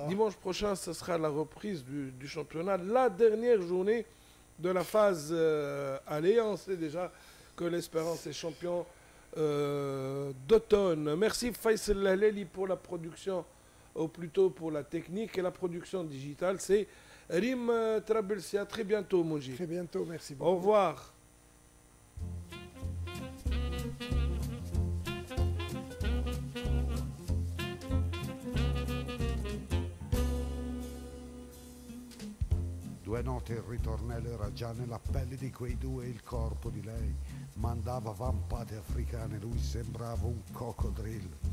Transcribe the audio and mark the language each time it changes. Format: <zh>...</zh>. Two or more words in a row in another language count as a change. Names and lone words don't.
<fr>Dimanche prochain, ce sera la reprise du championnat, la dernière journée de la phase aller. On sait déjà que l'Espérance est champion d'automne. Merci Faisal Lahleli pour la production, ou plutôt pour la technique et la production digitale. C'est Rim Trabelsi. À très bientôt, Mounji. Très bientôt, merci beaucoup. Au revoir.</fr> <it>Due note il ritornello era già nella pelle di quei due e il corpo di lei mandava vampate africane, lui sembrava un coccodrillo.</it>